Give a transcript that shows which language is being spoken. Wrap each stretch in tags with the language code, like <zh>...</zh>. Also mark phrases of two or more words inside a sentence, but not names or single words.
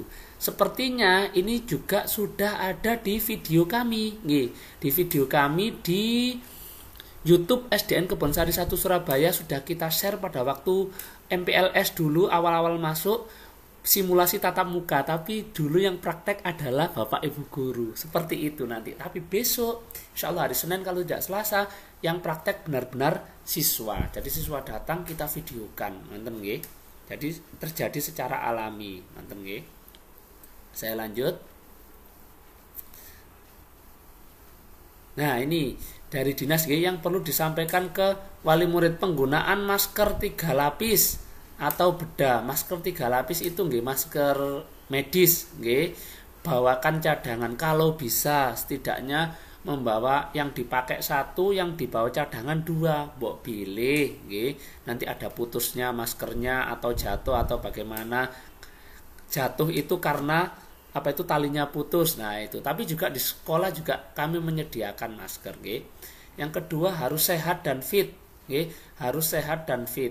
<id>Sepertinya ini juga sudah ada di video kami, nih, di video kami di YouTube SDN Kebonsari 1 Surabaya sudah kita share pada waktu MPLS dulu awal-awal masuk simulasi tatap muka, tapi dulu yang praktek adalah Bapak Ibu guru. Seperti itu nanti. Tapi besok</id> <ar>insya Allah</ar> <id>hari Senin kalau tidak Selasa yang praktek benar-benar siswa. Jadi siswa datang kita videokan,</id> <jv>manten nggih.</jv> <id>Jadi terjadi secara alami,</id> <jv>manten nggih.</jv> <id>Saya lanjut. Nah, ini dari dinas nggih yang perlu disampaikan ke wali murid, penggunaan masker 3 lapis atau bedah. Masker 3 lapis itu nggih masker medis, nggih. Bawakan cadangan kalau bisa, setidaknya membawa yang dipakai 1, yang dibawa cadangan 2. Mbok pilih, nggih. Nanti ada putusnya maskernya atau jatuh atau bagaimana. Jatuh itu karena talinya putus. Nah, itu. Tapi juga di sekolah juga kami menyediakan masker, nggih. Yang kedua harus sehat dan fit, nggih. Harus sehat dan fit.</id>